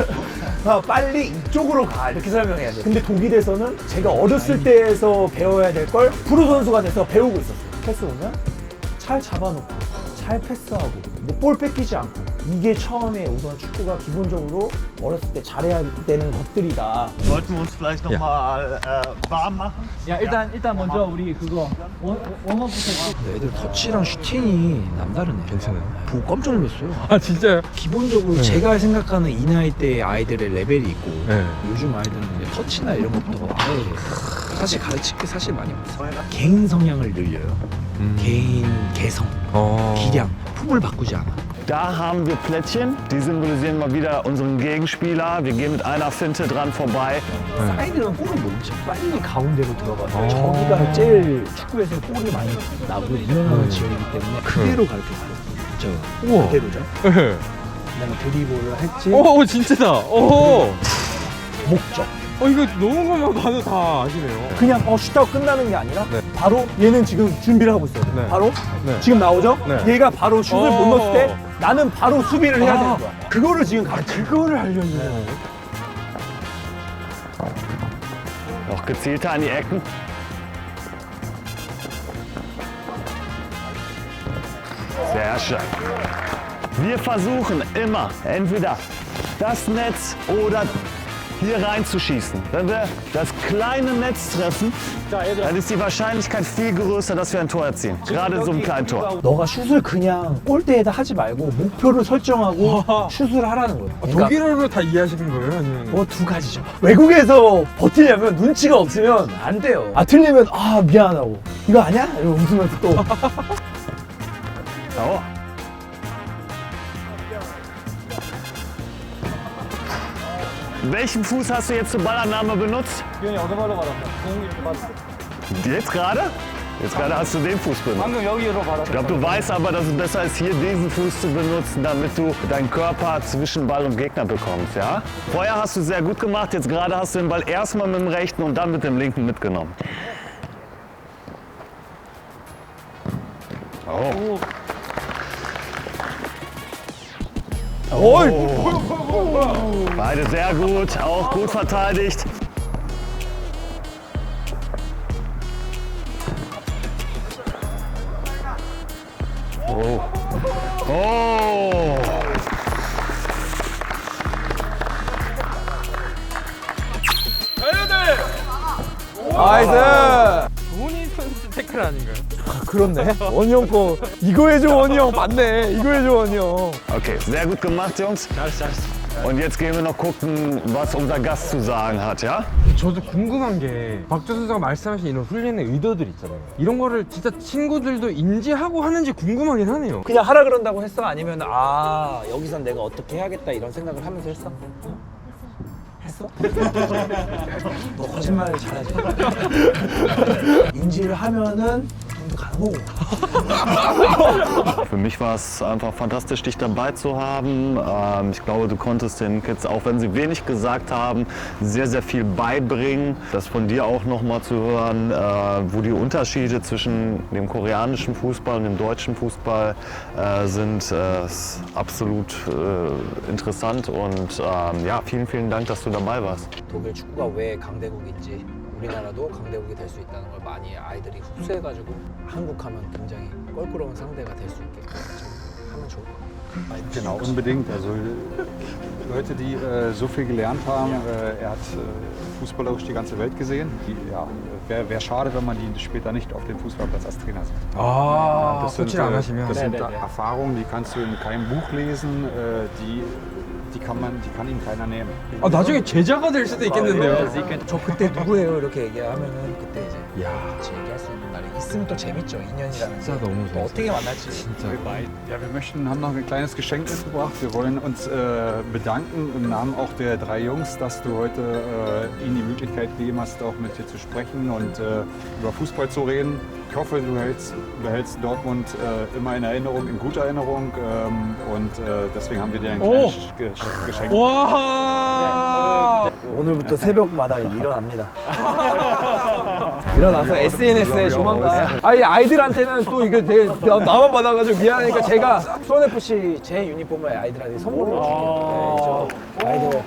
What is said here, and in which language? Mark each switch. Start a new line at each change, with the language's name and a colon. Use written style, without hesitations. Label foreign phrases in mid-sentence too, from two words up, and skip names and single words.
Korean: 빨리 이쪽으로 가. 이렇게 설명해야 돼. 근데 독일에서는 제가 어렸을 때에서 배워야 될 걸 프로 선수가 돼서 배우고 있었어요. 패스 오면 잘 잡아놓고 잘 패스하고 뭐 볼 뺏기지 않고, 이게 처음에 우선 축구가 기본적으로 어렸을 때 잘해야 되는 것들이다.
German: Sollten wir uns vielleicht noch mal warm machen?
Korean: 야 일단 먼저 우리 그거 웜업부터. 애들 터치랑 슈팅이 남다르네. 괜찮아요. 보고 깜짝 놀랐어요. 아, 진짜요? 기본적으로 제가 생각하는 이 나이 때 아이들의 레벨이 있고 네. 요즘 아이들은 이제 터치나 이런 것도 아예 사실 가르칠 게 사실 많이 없어요. 개인 성향을 늘려요. 개인 개성, 기량, 품을 바꾸지 않아.
German: Da haben wir Plättchen, die symbolisieren mal wieder unseren Gegenspieler. Wir gehen mit einer Finte dran vorbei.
Korean: 사이드는 골을 못 쳐. 빨리 가운데로 들어가서 저기가 제일 축구에서 골이 많이 나고 유명한 지역이기 때문에 그대로 가르쳤어요. 우와. 그대로죠. 네. 그다음에 드리블을 할지 오, 진짜다. 오. 목적. 이거 너무 것만 봐도 다 아시네요. 그냥 슛하고 끝나는 게 아니라 네. 바로 얘는 지금 준비를 하고 있어요. 네. 바로 네. 지금 나오죠? 네. 얘가 바로 슛을 못 넣었을 때 나는 바로 수비를 해야 되는 거야. 그거를 지금 가르쳐. 그거를 알려주네.
German: Noch gezielter an die Ecken. Sehr schön. Wir versuchen immer entweder das Netz oder hier reinzuschießen. Wenn wir das kleine Netz treffen, dann ist die Wahrscheinlichkeit viel größer, dass wir ein Tor erzielen. Gerade so ein kleines Tor.
Korean: 너가 슛을 그냥 골대에다 하지 말고 목표를 설정하고 슛을 하라는 거야. 그러니까 독일어로 다 이해하시는 거예요? 아니면? 뭐 두 가지죠. 외국에서 버티려면 눈치가 없으면 안 돼요. 틀리면 미안하고 이거 아니야? 이러고 웃으면서 또 Oh.
German: Welchen Fuß hast du jetzt zur Ballannahme benutzt? Jetzt gerade? Jetzt gerade hast du den Fuß benutzt. Ich glaube, du weißt aber, dass es besser ist, hier diesen Fuß zu benutzen, damit du deinen Körper zwischen Ball und Gegner bekommst, ja? Vorher hast du sehr gut gemacht, jetzt gerade hast du den Ball erstmal mit dem rechten und dann mit dem linken mitgenommen. Oh. Beide sehr gut, auch gut verteidigt. Oh. Oh.
Korean: 나이스. 돈이 선수 태클 아닌가요? 그렇네. 원희 형 거. 이거 해줘, 원희 형. 맞네. 이거 해줘, 원희 형.
German: Okay, sehr gut gemacht, Jungs. Und jetzt gehen wir noch gucken, was unser Gast zu sagen hat, ja?
Korean: 저도 궁금한 게 박조 선수가 말씀하신 이런 훈련의 의도들 있잖아요. 이런 거를 진짜 친구들도 인지하고 하는지 궁금하긴 하네요. 그냥 하라 그런다고 했어? 아니면 아 여기선 내가 어떻게 해야겠다 이런 생각을 하면서 했어? 했어? 너 거짓말을 잘하지. 인지를 하면은 좀더 가는 거고.
German: Für mich war es einfach fantastisch, dich dabei zu haben. Ich glaube, du konntest den Kids, auch wenn sie wenig gesagt haben, sehr, sehr viel beibringen. Das von dir auch nochmal zu hören, wo die Unterschiede zwischen dem koreanischen Fußball und dem deutschen Fußball sind, ist absolut interessant. Und ja, vielen, vielen Dank, dass du dabei warst.
Korean: 독일 축구가 왜 강대국인지 우리나라도 강대국이 될 수 있다는 걸 많이 아이들이 흡수해가지고 한국하면 굉장히 껄끄러운 상대가 될 수 있게 하면 좋을 것 같아요.
German: Genau, unbedingt. Also Leute, die so viel gelernt haben, er hat fußballerisch die ganze Welt gesehen. Ja, wäre schade, wenn man die später nicht auf dem Fußballplatz als Trainer sieht.
Korean: 아,
German: Das sind,
Korean: 코치를 안 하시면.
German: das sind Erfahrungen, die kannst du in keinem Buch lesen, die kann ihm keiner nehmen.
Korean: 아, 나중에 제자가 될 수도 있겠는데요. 저 그때 누구예요? 이렇게 얘기하면은 그때 이제 야, 같이 얘기할 수 있는 날이 있으면 또 재밌죠. 인연이라는 진짜 게. 너무 또 좋았어요. 어떻게 만날지. 진짜.
German: Ja, wir haben noch ein kleines Geschenk mitgebracht. Wir wollen uns bedanken im Namen auch der 3 Jungs, dass du heute ihnen die Möglichkeit gegeben hast, auch mit dir zu sprechen und über Fußball zu reden. Ich hoffe, du behältst Dortmund immer in Erinnerung, in guter Erinnerung und deswegen haben wir dir ein kleines Geschenk.
Korean: 와! 오늘부터 새벽마다 일어납니다. 일어나서 SNS에 조만간 아니 아이들한테는 또 이게 되게 나만 받아가지고 미안하니까 제가 수원FC 제 유니폼을 아이들한테 선물을 줄게요. 네, 아이들